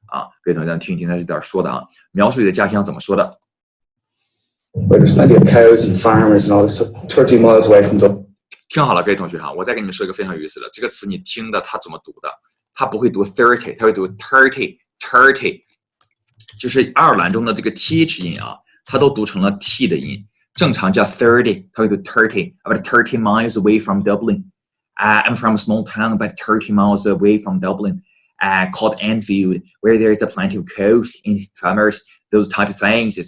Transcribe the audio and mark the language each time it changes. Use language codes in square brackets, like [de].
[zh] 啊，各位同学听一听他这段说的啊，描述你的家乡怎么说的 [en] ？Where there's plenty of cows and farmers and all this, 30 miles away from Dublin。 [zh] 听好了，各位同学哈，我再跟你们说一个非常有意思的，这个词你听的它怎么读的？它不会读 30， 它会读 30， [en] 就是爱尔兰中的这个 th 音啊，它都读成了 t 的音，正常叫 30， 它会读 30，about 30 miles away from Dublin。I'm from a small town about 30 miles away from Dublin。Called Anfield, where there is plenty of cows and farmers, those type of things.